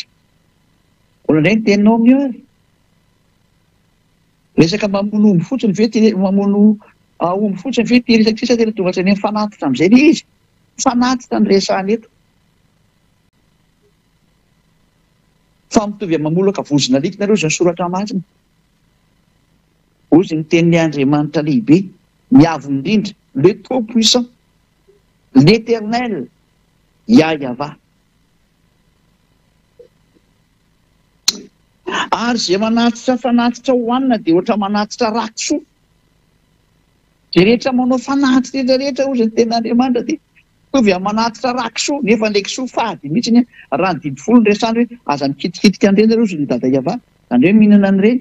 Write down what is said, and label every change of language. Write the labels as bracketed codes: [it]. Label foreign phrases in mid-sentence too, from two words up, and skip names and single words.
[mg] Olana indray ny teninao amin'io ary. Resaka mamono omby fotsiny ve mamono omby fotsiny ve tiresaka sisa tena tonga hatrany fanatitra amin'izay le izy. Fanatitra ny resahany eto. Fa mitovy amin'ny mamolaka vozona alika nareo izay soratra masina. Ozy ny tenin'ny Andriamanitra lehibe, miavo indrindra, [fr] le trop puissant, l'éternel, Yahweh. [mg] Ary izay manatitra fanatitra hohanina dia ohatra manatitra rakisoa. Izay rehetra manao fanatitra rehetra ozy ny tenin'Andriamanitra dia mitovy amin'ny manatitra rakisoa, nefa ilay kisoa fady mihitsy raha ny didy folo ny resany hoe aza mikitikitika an'ireny nareo ozy ny dada Iava, izany hoe mihinana an'ireny.